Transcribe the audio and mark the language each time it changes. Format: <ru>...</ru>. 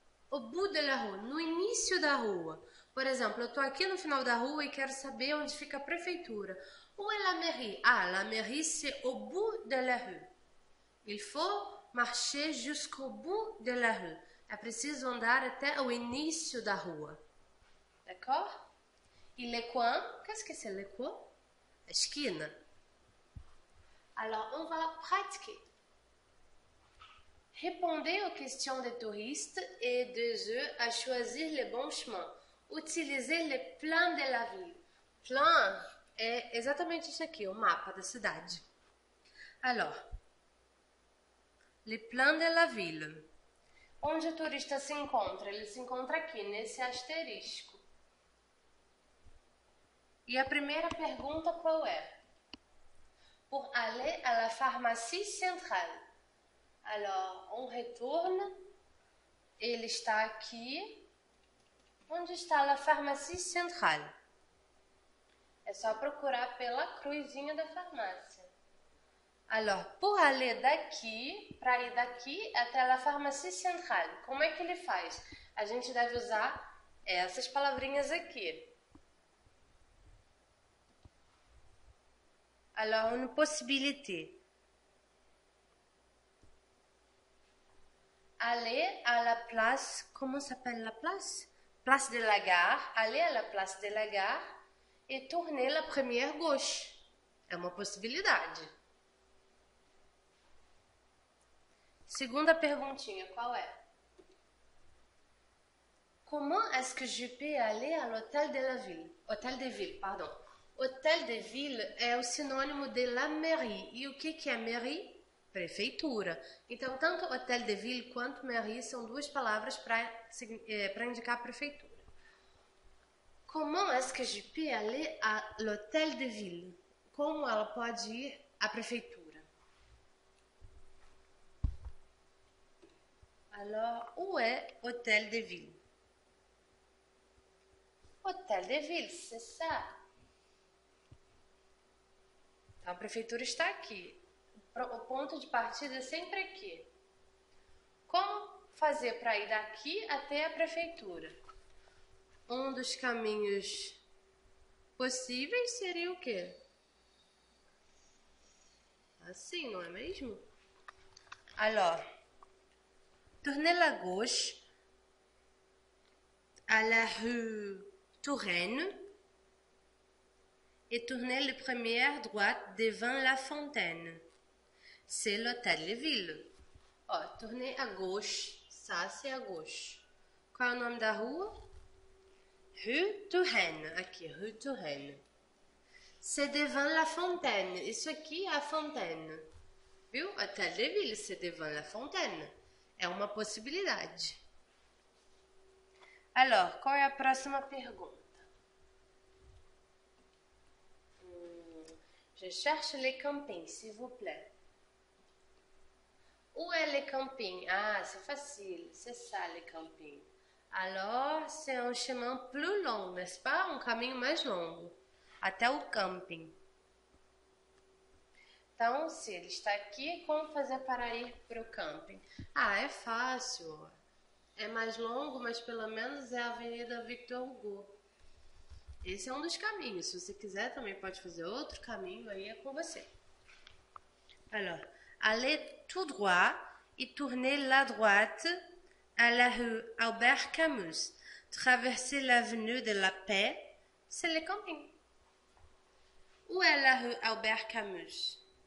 <fr>Au bout de la rue,</fr> <pt>no início da rua. Por exemplo, eu estou aqui no final da rua e quero saber onde fica a prefeitura.</pt> <fr>Où est la mairie? Ah, la mairie c'est au bout de la rue. Il faut marcher jusqu'au bout de la rue.</fr> <pt>É preciso andar até o início da rua.</pt> <fr>D'accord? E le coin? Qu'est-ce que c'est le coin?</fr> <pt>A esquina.</pt> <fr>Alors, on va pratiquer. Répondez aux questions des touristes et des eux à choisir le bon chemin. Utilisez le plan de la ville.</fr> <pt>Plan é exatamente isso aqui, o mapa da cidade.</pt> <fr>Alors, le plan de la ville.</fr> <pt>Onde o turista se encontra? Ele se encontra aqui, nesse asterisco. E a primeira pergunta qual é?</pt> <fr>Pour aller à la pharmacie centrale. Alors, on retourne.</fr> <pt>Ele está aqui. Onde está a pharmacie centrale? É só procurar pela cruzinha da farmácia.</pt> <fr>Alors, pour aller</fr> <pt>daqui, para ir daqui até a pharmacie centrale, como é que ele faz? A gente deve usar essas palavrinhas aqui.</pt> <fr>Alors, une possibilité. Aller à la place, comment s'appelle la place? Place de la Gare. Aller à la place de la Gare e tourner la première gauche.</fr> <pt>É uma possibilidade. Segunda perguntinha, qual é?</pt> <fr>Comment est-ce que je peux aller à l'hôtel de la ville? Hôtel de ville, pardon. Hôtel de ville</fr> <pt>é o sinônimo</pt> <fr>de la mairie.</fr> <pt>E o que é mairie? Prefeitura. Então, tanto hôtel de ville quanto mairie são duas palavras para indicar prefeitura.</pt> <fr>Comment est-ce que je peux aller à l'hôtel de ville?</fr> <pt>Como ela pode ir à prefeitura?</pt> <fr>Alors, où est hôtel de ville? Hôtel de ville, c'est ça.</fr> <pt>Então, a prefeitura está aqui. O ponto de partida é sempre aqui. Como fazer para ir daqui até a prefeitura? Um dos caminhos possíveis seria o quê? Assim, não é mesmo?</pt> <fr>Alors, tournez la gauche à la rue Touraine et tournez la première droite devant la fontaine. C'est l'hôtel de ville. Ó, tournez à gauche. Ça, c'est à gauche.</fr> <pt>Qual é o nome da rua? Rue Touraine. Aqui, Rue Touraine.</pt> <fr>C'est devant la fontaine.</fr> <pt>Isso aqui é a fontaine. Viu?</pt> <fr>Hôtel de ville, c'est devant la fontaine.</fr> <pt>É uma possibilidade. Alors, qual é a próxima pergunta?</pt> <fr>Je cherche les campings, s'il vous plaît. Où est les campings? Ah, c'est facile, c'est ça les campings. Alors, c'est un chemin plus long, n'est-ce pas?</fr> <pt>Um caminho mais longo, até o camping. Então, se ele está aqui, como fazer para ir para o camping? Ah, é fácil. É mais longo, mas pelo menos é a Avenida Victor Hugo. Esse é um dos caminhos. Se você quiser, também pode fazer outro caminho, aí é com você.</pt> <fr>Alors, allez tout droit et tournez la droite à la rue Albert Camus. Traversez l'avenue de la Paix, c'est le camping. Où est la rue Albert Camus?</fr>